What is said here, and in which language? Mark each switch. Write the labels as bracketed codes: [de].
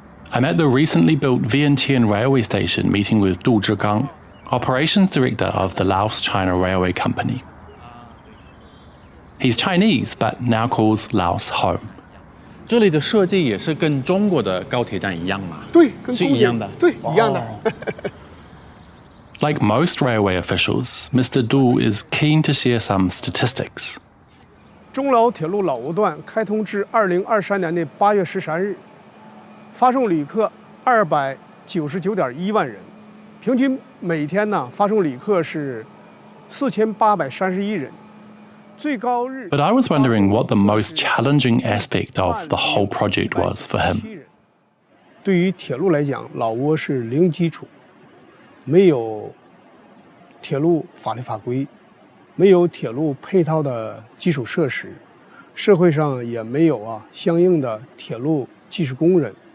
[en] I'm at the recently built Vientiane railway station meeting with Du Zhigang, Operations Director of the Laos-China Railway Company. He's Chinese, but now calls Laos home. [zh] 这里的设计也是跟中国的高铁站一样吗？对，跟是一样的。对，一样的。 [en] Like most railway officials, Mr. Du is keen to share some statistics. [zh] 中老铁路老挝段开通至2023年的8月13日，发送旅客299.1万人，平均每天呢发送旅客是4831人。最高日。 [en] But I was wondering what the most challenging aspect of the whole project was for him. [zh] 对于铁路来讲，老挝是零基础，没有铁路法律法规，没有铁路配套的基础设施，社会上也没有相应的铁路技术工人。